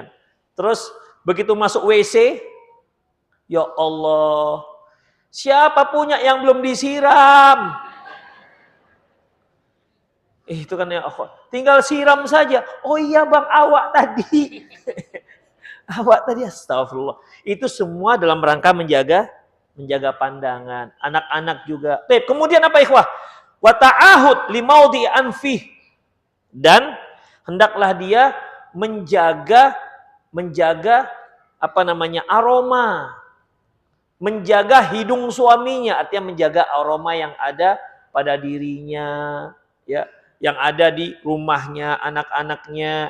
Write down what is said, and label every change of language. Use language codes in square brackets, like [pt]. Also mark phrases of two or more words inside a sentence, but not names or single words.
[id] Terus begitu masuk WC, ya Allah, siapa punya yang belum disiram? Itu kan ya, tinggal siram saja. Oh iya bang, awak tadi. Awak tadi, astagfirullah. Itu semua dalam rangka menjaga pandangan. Anak-anak juga. Kemudian apa ikhwah? [ar] وتعاهد لموضع أنفه. [id] Dan hendaklah dia menjaga aroma. Menjaga hidung suaminya, artinya menjaga aroma yang ada pada dirinya, ya. Yang ada di rumahnya, anak-anaknya.